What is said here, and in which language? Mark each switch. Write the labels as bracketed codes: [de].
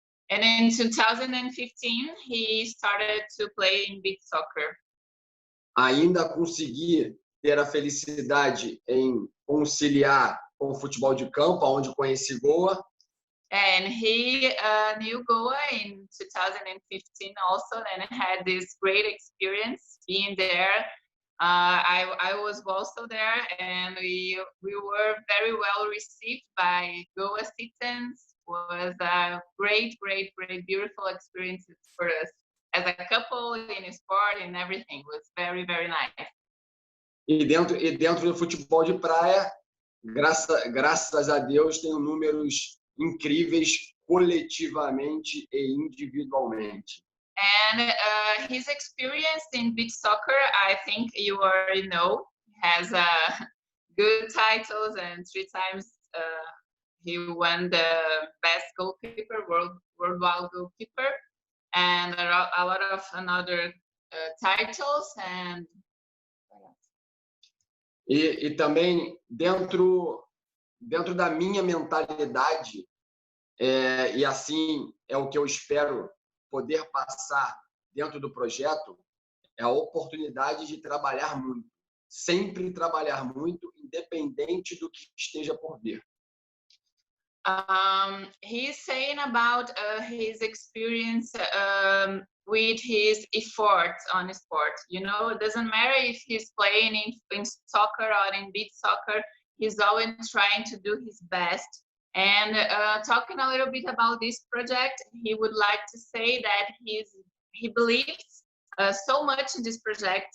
[en] And in 2015 he started to play in beach soccer. [pt] Ainda consegui ter a felicidade em conciliar com o futebol de campo, onde conheci Goa. [en] And he knew Goa in 2015 also, and had this great experience being there. I was also there, and we were very well received by Goa citizens. It was a great, beautiful experience for us as a couple, in sport and everything. It was very, very nice. [pt] E dentro do futebol de praia, graças a Deus, tenho números incríveis coletivamente e individualmente. [en] And his experience in beach soccer, I think you already know. He has good titles, and 3 times he won the best goalkeeper, worldwide goalkeeper, and a lot of another titles. And [pt] E também dentro da minha mentalidade, e assim é o que eu espero poder passar dentro do projeto, é a oportunidade de trabalhar muito, sempre trabalhar muito, independente do que esteja por vir. [en] He's saying about his experience with his efforts on sport. You know, it doesn't matter if he's playing in soccer or in beach soccer, he's always trying to do his best. And talking a little bit about this project, he would like to say that he believes so much in this project.